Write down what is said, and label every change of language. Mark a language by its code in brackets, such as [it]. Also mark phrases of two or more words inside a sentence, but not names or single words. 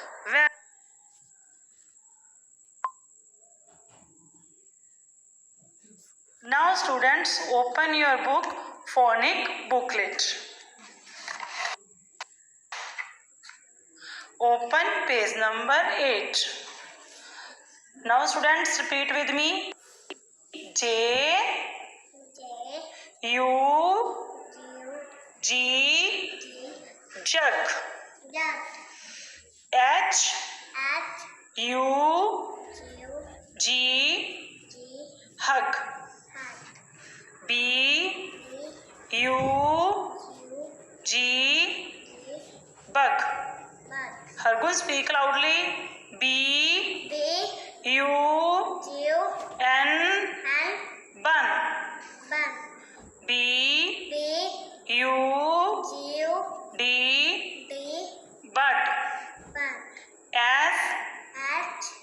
[en] Now students, open your book, phonic booklet. Open page number 8. Now students, repeat with me. J J. U U. G G. jug. Duck. H H. U U. G G. hug. Hug. B B. U U. G G. bug. Bug. Hargun, speak loudly. B B. U U. N N. bun. Bun. B B. U U. D D. bud. Bun. S H.